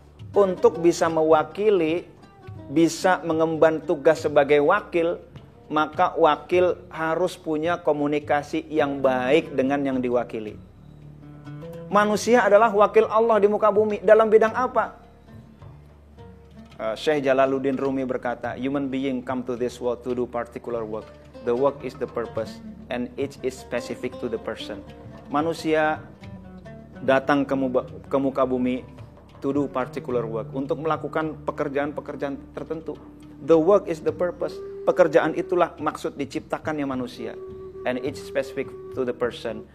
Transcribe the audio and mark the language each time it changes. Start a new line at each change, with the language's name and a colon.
Indonesian: Untuk bisa mewakili, bisa mengemban tugas sebagai wakil, maka wakil harus punya komunikasi yang baik dengan yang diwakili. Manusia adalah wakil Allah di muka bumi. Dalam bidang apa?
English: Syekh Jalaluddin Rumi
Indonesian: berkata,
English: human being come to this world to do particular work. The work is the purpose and each is specific to the person.
Indonesian: Manusia datang ke muka bumi
English: to do particular work,
Indonesian: untuk melakukan pekerjaan-pekerjaan tertentu.
English: The work is the purpose.
Indonesian: Pekerjaan itulah maksud diciptakannya manusia.
English: And each specific to the person.